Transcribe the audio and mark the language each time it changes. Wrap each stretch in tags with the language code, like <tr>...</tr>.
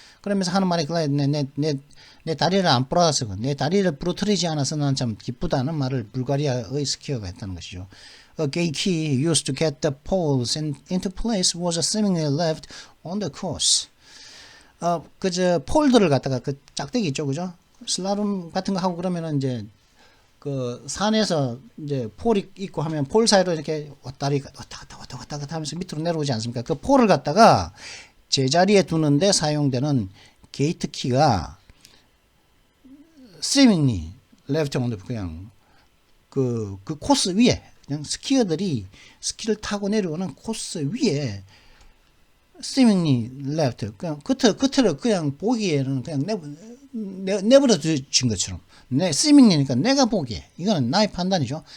<ko>그러면서 하는 말이 내 다리를 안 부러져서 내 다리를 부러뜨리지 않아서 난 참 기쁘다는 말을 불가리아의 스키어가 했다는 것이죠.</ko> <en>A gay key used to get the poles into place was seemingly left on the course.</en> <ko>폴들을 갖다가 그 짝대기 있죠, 그죠? 슬라롬 같은 거 하고 그러면은 이제 그 산에서 이제 폴이 있고 하면 폴 사이로 이렇게 왔다 갔다 하면서 밑으로 내려오지 않습니까? 그 폴을 갖다가 제자리에 두는데 사용되는 게이트 키가</ko> <en>seemingly left on the</en> <ko>그냥 그 코스 위에 그냥 스키어들이 스키를 타고 내려오는 코스 위에</ko> <en>seemingly left</en> <ko>그냥 끝을 그냥 보기에는 그냥 내버려 진 것처럼 seemingly니까 내가 보기에 이거는 나의 판단이죠.</ko>